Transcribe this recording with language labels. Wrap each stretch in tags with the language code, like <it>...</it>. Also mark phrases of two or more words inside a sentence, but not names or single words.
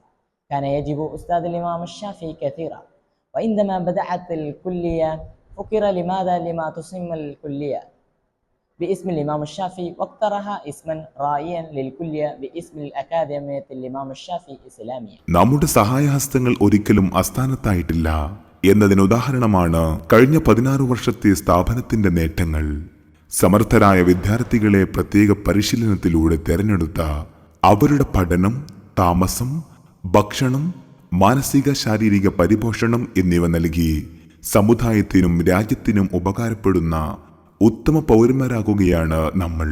<ar>كان يجب أستاذ الإمام الشافعي كثيرا، وعندما بدأت الكلية فكر لماذا لما تسمى الكلية باسم الإمام الشافعي، واقترح اسما رائعا للكلية باسم الأكاديمية الإمام الشافعي الإسلامية.</ar> <ml>നമ്മുടെ സഹായഹസ്തങ്ങൾ ഒരിക്കലും അസ്ഥാനത്തായിട്ടില്ല എന്നതിന് ഉദാഹരണമാണ് കഴിഞ്ഞ 16 വർഷത്തെ സ്ഥാപനത്തിന്റെ നേട്ടങ്ങൾ. സമർത്ഥരായ വിദ്യാർത്ഥികളെ പ്രത്യേക പരിശീലനത്തിലൂടെ തെരഞ്ഞെടുത്ത അവരുടെ പഠനം, താമസം, ഭക്ഷണം, മാനസിക ശാരീരിക പരിപോഷണം എന്നിവ നൽകി സമുദായത്തിനും രാജ്യത്തിനും ഉപകാരപ്പെടുന്ന ഉത്തമ പൗരന്മാരാകുകയാണ് നമ്മൾ.</ml>